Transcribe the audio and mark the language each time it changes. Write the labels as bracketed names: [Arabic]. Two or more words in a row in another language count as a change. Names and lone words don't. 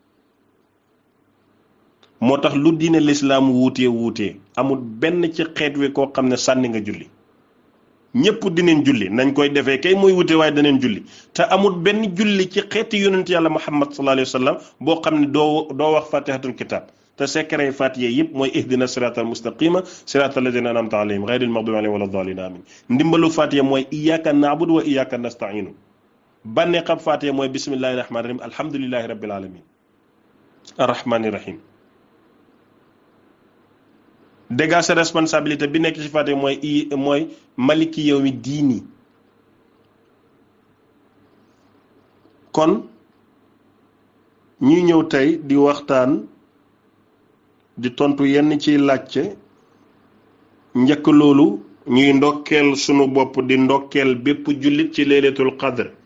[Wolof] moo tax lu diine lislaam wuutee amul benn ci xeet wi koo xam ne sànni nga julli ñëpp dinañ julli nañ koy defee kay mooy wute waaye daneen julli te amul benn julli ci xeeti yonent yàlla Muhammad [Arabic] صلى الله عليه وسلم [Wolof] boo xam ne doo wax [Arabic] فاتحة الكتاب [Wolof] te secret fatiha yëpp mooy [Arabic] اهدنا الصراط المستقيم صراط الذين أنعمت عليهم غير المغضوب عليهم ولا الضالين آمين [Wolof] ndimbalu fatiha mooy [Arabic] إياك نعبد وإياك نستعين [Wolof] bànnee xam fatiha mooy [Arabic] بسم الله الرحمن الرحيم الحمد لله رب العالمين الرحمن الرحيم [Wolof] dégga sa responsabilité bi nekk ci fatiha mooy [Arabic] مالك يوم الدين [Wolof] kon ñuy ñëw tey di waxtaan di tontu yenn ciy laajte njëkk loolu ñuy ndokkeel sunu bopp di ndokkeel bépp jullit ci [Arabic] ليلة القدر